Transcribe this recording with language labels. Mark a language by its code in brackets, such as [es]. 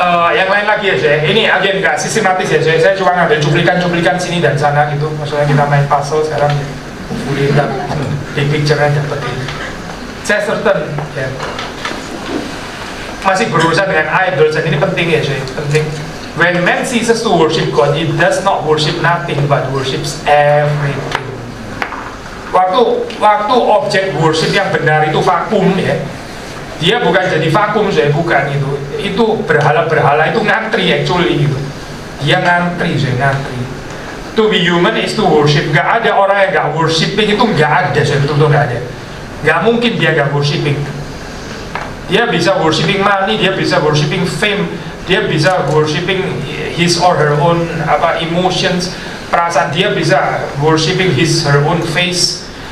[id] Yang lain lagi ya saya, ini agen nggak sistematis ya saya cuma ngambil cuplikan sini dan sana gitu. Maksudnya kita main puzzle sekarang ya, lihat di picture-nya dapat ini. Saya certain ya, masih berurusan dengan idols dan ini penting ya saya, penting. [en] When man ceases to worship God, he does not worship nothing but worships everything. [id] Waktu objek worship yang benar itu vakum ya, dia bukan jadi vakum saya, bukan itu berhala-berhala itu ngantri actually gitu. Dia ngantri saya, ngantri. [en] To be human is to worship. [id] Gak ada orang yang gak worshiping, itu gak ada saya, betul-betul gak ada. Gak mungkin dia gak worshiping. Dia bisa worshiping money, dia bisa worshiping fame, dia bisa worshiping [en] his or her own emotions, [id] perasaan. Dia bisa worshiping [en] her own face.